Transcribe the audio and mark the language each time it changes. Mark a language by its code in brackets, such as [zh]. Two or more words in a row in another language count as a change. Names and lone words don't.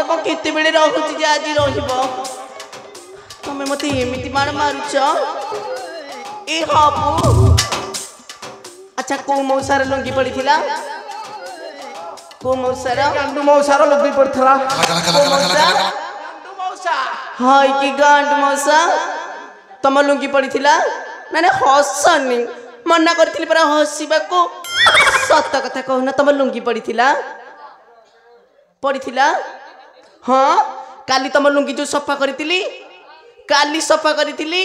[or] କଣ କେତେବେଳେ ରହୁଛି ଯେ ଆଜି ରହିବ ତମେ ମତେ ଏମିତି ମାର ମାରୁଛ ଇ ହପୁ ଆଚ୍ଛା କୋଉ ମଉସାର ଲୁଙ୍ଗି ପଡିଥିଲା କୋଉ ମଉସାର ଗାଣ୍ଡୁ ମଉସାର ଲୁଙ୍ଗି ପଡ଼ିଥିଲା ହଇ କି ଗାଣ୍ଡ ମଉସା ତମ ଲୁଙ୍ଗି ପଡିଥିଲା ମାନେ ହସନି ମନା କରିଥିଲି ପରା ହସିବାକୁ ସତ କଥା କହୁନ ତମ ଲୁଙ୍ଗି ପଡିଥିଲା ପଡିଥିଲା ହଁ କାଲି ତମ ଲୁଙ୍ଗି ଯୋଉ ସଫା କରିଥିଲି କାଲି ସଫା କରିଥିଲି